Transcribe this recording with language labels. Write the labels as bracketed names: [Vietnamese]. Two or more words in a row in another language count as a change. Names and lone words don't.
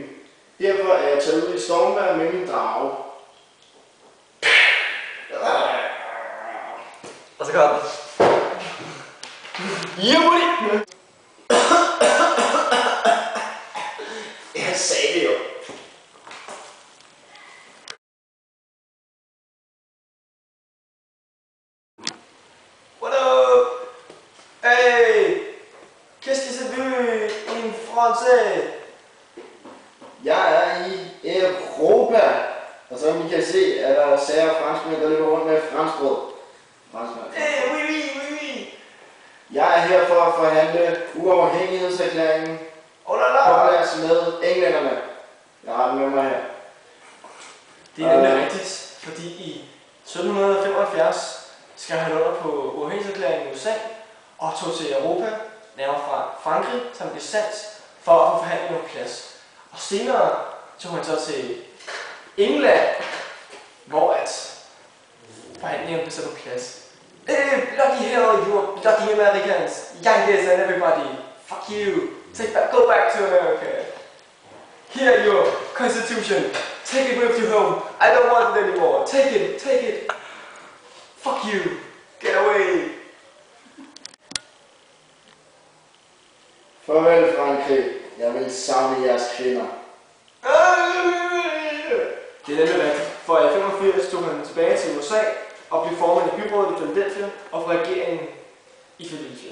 [Danish] Derfor er jeg taget ud i stormvejr med min drage. Og så kommer det. Juli! Jeg sagde det jo. [English] What up? Hey! [French] Qu'est-ce que c'est vu en français? [Danish] Jeg er i Europa, og som I kan se, er der sære franskmænd, der løber rundt med franskbrød. [French] Hey, oui, oui, oui, oui! [Danish] Jeg er her for at forhandle uafhængighedserklæringen på plads med englænderne. Jeg har den med mig her. Det er nemlig rigtigt, fordi i 1775 skrev han under på uafhængighedserklæringen i USA og tog til Europa, nærmere fra Frankrig, som blev sandt for at få forhandlinger på plads. Og senere tog han så til England, hvor forhandlingerne blev sat på plads. [English] Bloody hell, you bloody Americans, Yankees and everybody, fuck you, go back to America. Here your constitution, take it with you home, I don't want it anymore, take it, fuck you, get away. [Danish] Farvel Frankrig, jeg vil savne jeres kvinder. Det er nemlig rigtigt, for i 85 tog han tilbage til USA og blev formand i byrådet i Philadelphia og for regeringen i Philadelphia.